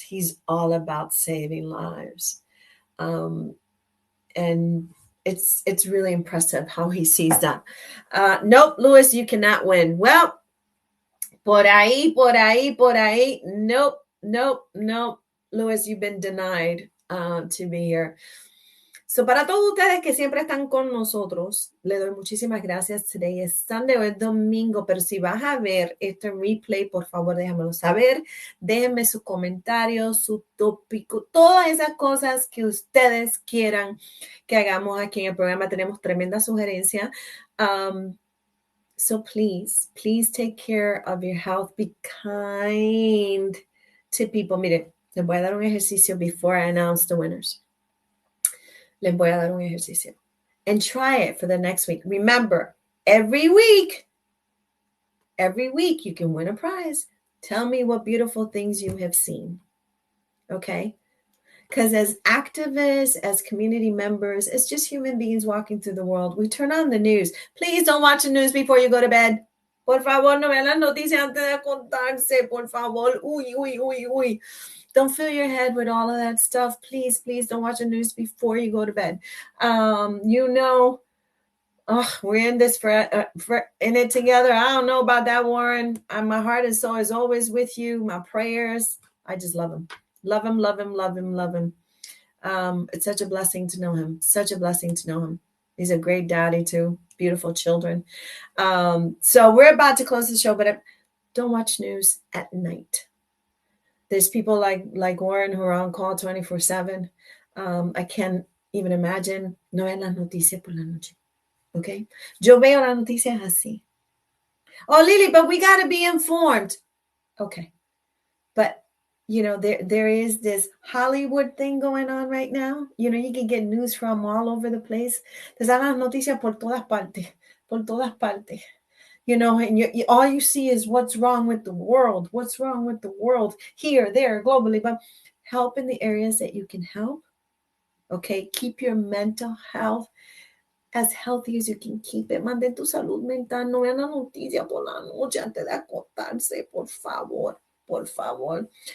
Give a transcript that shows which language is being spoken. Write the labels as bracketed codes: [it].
[en] He's all about saving lives. And it's really impressive how he sees that. Nope, Lewis, you cannot win. Well, [es] por ahí. [en] Nope. Lewis, you've been denied to be here. [es] So, para todos ustedes que siempre están con nosotros, le doy muchísimas gracias. [en] Today is Sunday, [es] o es domingo, pero si vas a ver este replay, por favor, déjamelo saber. Déjenme sus comentarios, su tópico, todas esas cosas que ustedes quieran que hagamos aquí en el programa. Tenemos tremendas sugerencias. [en] So please take care of your health. Be kind to people. [es] Miren, les voy a dar un ejercicio [en] before I announce the winners. [es] Les voy a dar un ejercicio. [en] And try it for the next week. Remember, every week you can win a prize. Tell me what beautiful things you have seen. Okay? Because as activists, as community members, as just human beings walking through the world, we turn on the news. Please don't watch the news before you go to bed. [es] Por favor, no vean las noticias antes de acostarse. Por favor. Uy. [en] Don't fill your head with all of that stuff. Please don't watch the news before you go to bed. We're in this for in it together. I don't know about that, Warren. My heart and soul is always with you. My prayers. I just love him. Love him. It's such a blessing to know him. He's a great daddy too. Beautiful children. So we're about to close the show, but don't watch news at night. There's people like Warren who are on call 24/7. I can't even imagine. [es] No vean las noticias por la noche. Okay? Yo veo las noticias así. [en] Oh, Lily, but we got to be informed. Okay. But, there is this Hollywood thing going on right now. You can get news from all over the place. [es] Te dan las noticias por todas partes. [en] And all you see is what's wrong with the world, here, there, globally, but help in the areas that you can help. Okay, keep your mental health as healthy as you can keep it. [es] Mantén tu salud mental. No vean la noticia por la noche antes de acostarse, por favor. Por favor.